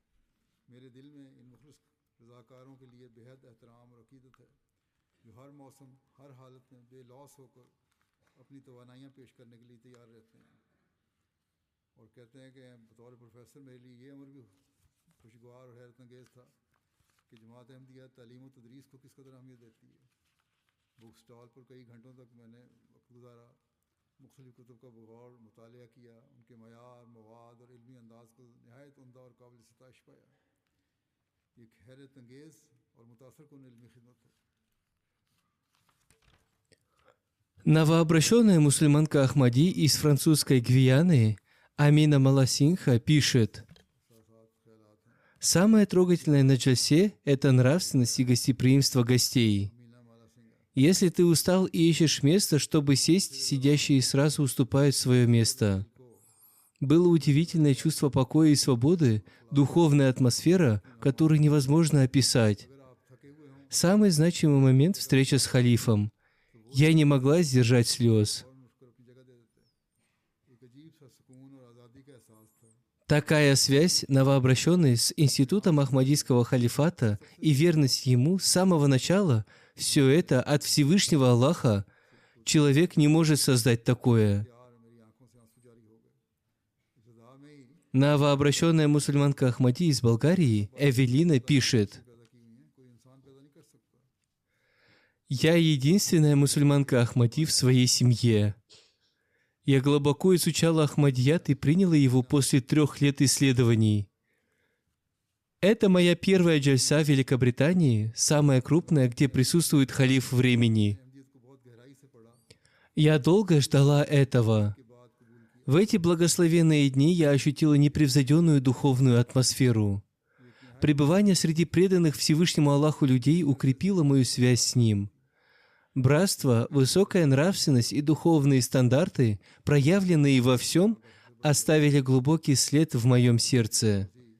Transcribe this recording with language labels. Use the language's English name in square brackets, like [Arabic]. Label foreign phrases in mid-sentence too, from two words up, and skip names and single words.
[Urdu] میرے دل میں ان مخلص رضاکاروں کے لیے بے حد احترام اور عقیدت ہے جو ہر موسم ہر حالت میں بے لوث ہو کر اپنی توانائیاں پیش کرنے کے لیے تیار رہتے ہیں اور کہتے ہیں کہ بطور پروفیسر میرے لیے یہ امر بھی خوشگوار اور حیرت انگیز تھا کہ جماعت احمدیہ تعلیم اور تدریس کو کس قدر اہمیت دیتی ہے. [English] book stall [Urdu] پر کئی گھنٹوں تک میں نے وقت گزارا، مختلف کتب کا بغور مطالعہ کیا، ان کے معیار، مواد اور علمی انداز کو نہایت عمدہ اور قابل ستائش پایا. ایک حیرت انگیز اور متاثر کن علمی خدمت ہے. [Russian] Новообращенная мусульманка Ахмади из французской Гвианы Амина Маласинха пишет: «Самое трогательное на джальсе – это нравственность и гостеприимство гостей. Если ты устал и ищешь место, чтобы сесть, сидящие сразу уступают свое место. Было удивительное чувство покоя и свободы, духовная атмосфера, которую невозможно описать. Самый значимый момент – встреча с халифом. Я не могла сдержать слез. [Urdu] فوراً اٹھ کر اپنی جگہ دے دیتے۔ ایک عجیب سا سکون اور آزادی کا احساس تھا. [Russian] Такая связь новообращенной с институтом Ахмадийского халифата и верность ему с самого начала, все это от Всевышнего Аллаха. Человек не может создать такое. [Urdu] پیار میری آنکھوں سے آنسو جاری ہو گئے. اس ادا میں ہی [Russian] Новообращенная мусульманка Ахмади из Болгарии Эвелина пишет: [Urdu] پیدا کی ہوئی ہیں، کوئی انسان پیدا نہیں کر سکتا. [Russian] «Я единственная мусульманка Ахмади в своей семье. Я глубоко изучала Ахмадият и приняла его после 3 лет исследований. Это моя первая джальса в Великобритании, самая крупная, где присутствует халиф времени. [Urdu] احمدیت کو بہت گہرائی سے پڑھا [Russian] Я долго ждала этого. [Urdu] کے بعد قبول کیا. [Russian] В эти благословенные дни я ощутила непревзойденную духовную атмосферу. Пребывание среди преданных Всевышнему Аллаху людей укрепило мою связь с Ним. Братство, высокая нравственность и духовные стандарты, проявленные во всем, оставили глубокий след в моем сердце.